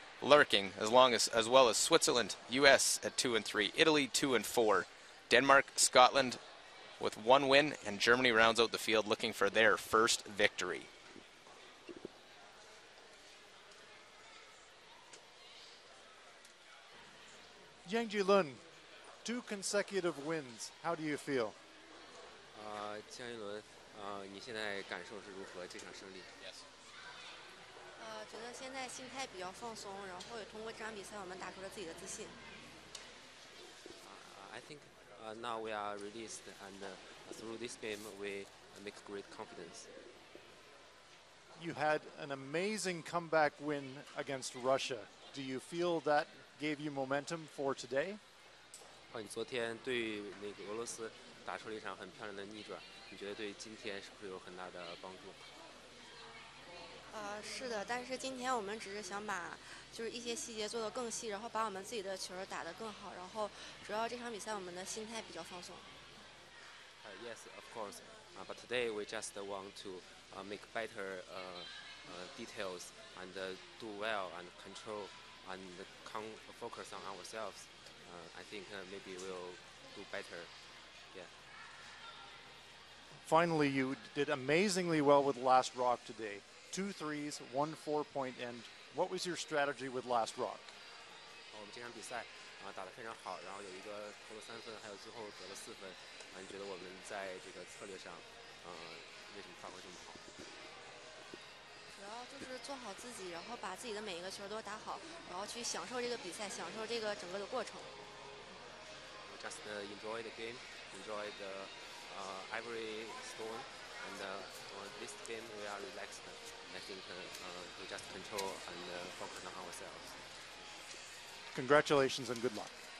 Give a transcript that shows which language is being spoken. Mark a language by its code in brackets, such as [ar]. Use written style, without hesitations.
[en] Lurking, as well as Switzerland, US at 2-3, Italy 2-4, Denmark, Scotland with 1 win, and Germany rounds out the field looking for their first victory. Zhang Yilun, 2 consecutive wins. How do you feel? [zh] 江一伦，你现在感受是如何？这场胜利？觉得现在心态比较放松，然后也通过这场比赛，我们打出了自己的自信。 [en] I think now we are released, and through this game we make great confidence. You had an amazing comeback win against Russia. Do you feel that gave you momentum for today? [zh] 你昨天对那个俄罗斯打出了一场很漂亮的逆转，你觉得对今天是不是有很大的帮助？是的，但是今天我们只是想把就是一些细节做得更细，然后把我们自己的球打得更好，然后主要这场比赛我们的心态比较放松。 [en] Yes, of course. But today we just want to make better details and do well and control and focus on ourselves. I think maybe we'll do better. Yeah. Finally, you did amazingly well with last rock today. 2 threes, 1 4-point end. What was your strategy with last rock? [zh] 我们这场比赛打得非常好，然后有一个投了3分，还有最后得了4分。你觉得我们在这个策略上，为什么发挥这么好？主要就是做好自己，然后把自己的每一个球都打好，然后去享受这个比赛，享受这个整个的过程。 [en] Just enjoy the game, enjoy the every stone, and this game we are relaxed. I think we just control and focus on ourselves. Congratulations and good luck.